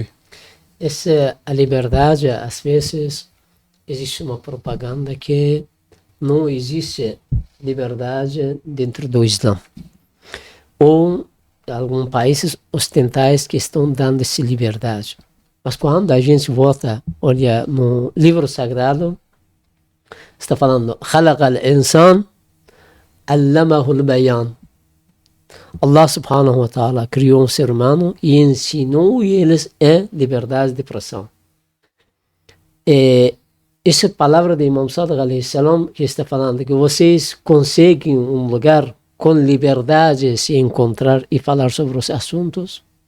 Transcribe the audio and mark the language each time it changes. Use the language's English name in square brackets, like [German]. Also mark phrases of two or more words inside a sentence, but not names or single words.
[Portuguese] A liberdade, às vezes, existe uma propaganda que não existe liberdade dentro do Islã. Ou alguns países ocidentais que estão dando essa liberdade. Mas quando a gente volta, olha no livro sagrado, está falando [Arabic] خلق الإنسان علمه البيان. الله سبحانه وتعالى [Portuguese] criou um ser humano e ensinou eles a liberdade de expressão. Essa palavra de Imam Sadiq [Arabic] عليه السلام [Portuguese] que está falando que vocês conseguem um lugar com liberdade de se encontrar e falar sobre os assuntos.